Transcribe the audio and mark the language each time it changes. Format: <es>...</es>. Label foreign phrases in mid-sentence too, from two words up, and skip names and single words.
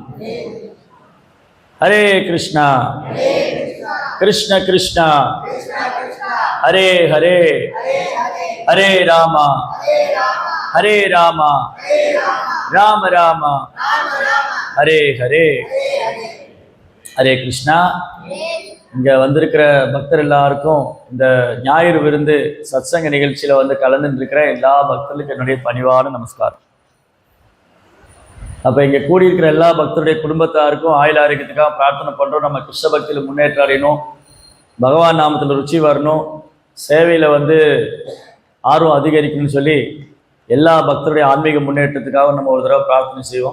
<sa>कृष्ण कृष्णा हरे हरे हरे राम राम राम हरे हरे हरे कृष्णा</sa> <ta>இங்க வந்திருக்கிற பக்தர் எல்லாருக்கும் இந்த ஞாயிறு விருந்து சத்சங்க நிகழ்ச்சியில வந்து கலந்துட்டு இருக்கிற எல்லா பக்தர்களுக்கும் என்னுடைய பணிவான நமஸ்காரம். அப்ப இங்க கூடியிருக்கிற எல்லா பக்தருடைய குடும்பத்தாருக்கும் ஆயுள் ஆரோக்கியத்துக்காக பிரார்த்தனை பண்றோம். நம்ம கிருஷ்ண பக்தியில முன்னேற்றம் அடையணும், பகவான் நாமத்துல ருச்சி வரணும், சேவையில வந்து ஆர்வம் அதிகரிக்கணும்னு சொல்லி எல்லா பக்தருடைய ஆன்மீக முன்னேற்றத்துக்காக நம்ம ஒரு தடவை பிரார்த்தனை செய்வோம்.</ta>